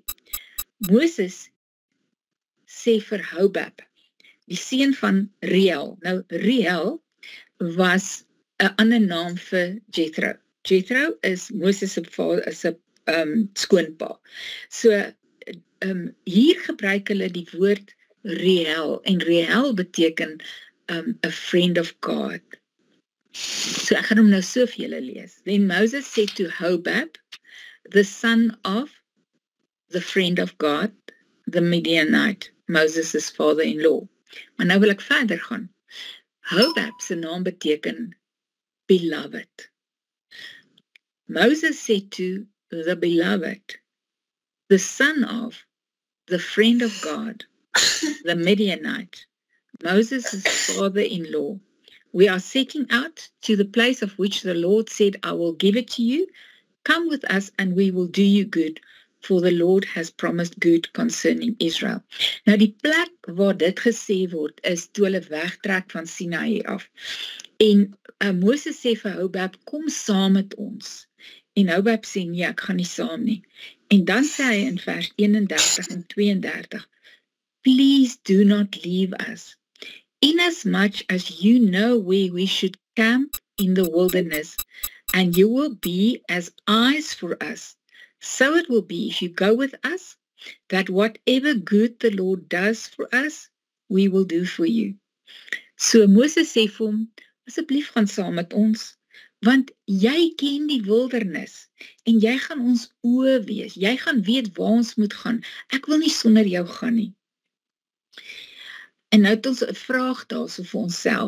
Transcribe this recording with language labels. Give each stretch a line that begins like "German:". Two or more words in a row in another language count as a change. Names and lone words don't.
Afrikaans: Moses sê vir Hobab, die seun van Reuel. Nou, Reuel was 'n ander naam vir Jethro. Jethro is Moses se vader, is 'n skoonpa. So, hier gebruik hulle die woord Reuel, en Reuel beteken
English: a friend of God.
Afrikaans: So ek gaan hom nou so vir julle lees.
English: Then Moses said to Hobab, the son of the friend of God, the Midianite, Moses' father-in-law.
Afrikaans: Maar nou wil ek verder gaan. Hobab se naam beteken beloved.
English: Moses said to the beloved, the son of the friend of God, the Midianite, Moses' father-in-law, we are setting out to the place of which the Lord said, I will give it to you. Come with us and we will do you good, for the Lord has promised good concerning Israel.
Afrikaans: Nou die plek waar dit gesê word, is toe hulle wegtrek van Sinaï af. En Moses sê vir Hobab, kom saam met ons. En Hobab sê, nee, ek gaan nie saam nie. En dan sê hy in vers 31 en 32,
English: please do not leave us. Inasmuch as you know where we should camp in the wilderness, and you will be as eyes for us, so it will be if you go with us, that whatever good the Lord does for us, we will do for you.
Afrikaans: So Moses sê vir hom, asseblief gaan saam met ons, want jy ken die wildernis, en jy gaan ons oë wees, jy gaan weet waar ons moet gaan, ek wil nie sonder jou gaan nie. En nou het ons 'n vraag daarso vir onsself.